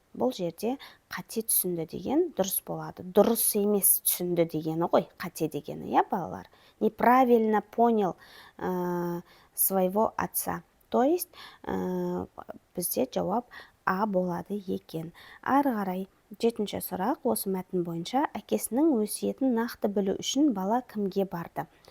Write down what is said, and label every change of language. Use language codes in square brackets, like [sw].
[kk] Бұл жерде қате түсінді деген дұрыс болады. Дұрыс емес түсінді дегені ғой, қате дегені, балалар. [ru] Неправильно понял своего отца. То есть, [kk] бізде жауап А болады екен. Ары қарай 7-ші сұрақ: осы мәтін бойынша әкесінің өсиетін нақты білу үшін бала кімге барды?